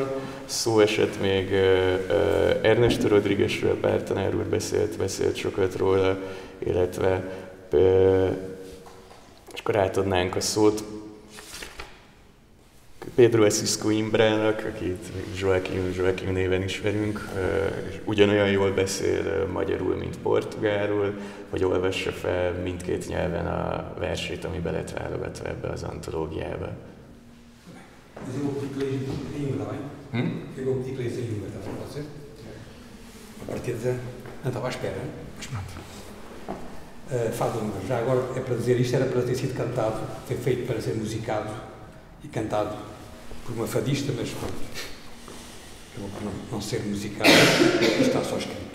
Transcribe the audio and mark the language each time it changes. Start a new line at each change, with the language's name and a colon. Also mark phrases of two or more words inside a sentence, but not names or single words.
Hungarian: Szó esett még Ernesto Rodriguesről, Pál tanár úr beszélt sokat róla, illetve és akkor átadnánk a szót Pedro Assis Coimbrának, akit Joaquim néven ismerünk, és ugyanolyan jól beszél magyarul, mint portugálul, hogy olvassa fel mindkét nyelven a versét, ami be lett válogatva ebbe az antológiába.
Portuguese: Mas eu vou pedir que leia em língua, está bem? Eu vou pedir que leia em língua, está bem? Pode ser? A partir de... Não estava à espera, mas pronto. Fado Húngaro. Já agora é para dizer isto, era para ter sido cantado, foi feito para ser musicado e cantado por uma fadista, mas pronto, acabou por não ser musicado, está só escrito.